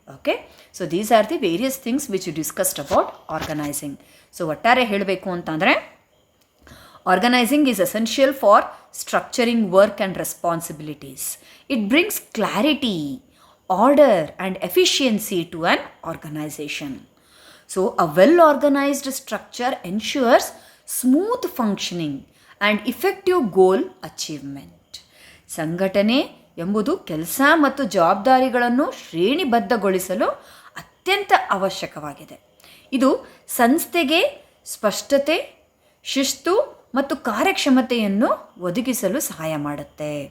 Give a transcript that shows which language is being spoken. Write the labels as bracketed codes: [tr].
[en] Okay, so these are the various things which you discussed about organizing. So [kn] ಒಟ್ಟಾರೆ ಹೇಳಬೇಕು ಅಂತಂದರೆ, [en] Organizing is essential for structuring work and responsibilities. It brings clarity, order and efficiency to an organization. So a well organized structure ensures smooth functioning and effective goal achievement. [kn] ಸಂಘಟನೆ ಎಂಬುದು ಕೆಲಸ ಮತ್ತು ಜವಾಬ್ದಾರಿಗಳನ್ನು ಶ್ರೇಣಿಬದ್ಧಗೊಳಿಸಲು ಅತ್ಯಂತ ಅವಶ್ಯಕವಾಗಿದೆ. ಇದು ಸಂಸ್ಥೆಗೆ ಸ್ಪಷ್ಟತೆ, ಶಿಸ್ತು ಮತ್ತು ಕಾರ್ಯಕ್ಷಮತೆಯನ್ನು ಒದಗಿಸಲು ಸಹಾಯ ಮಾಡುತ್ತೆ.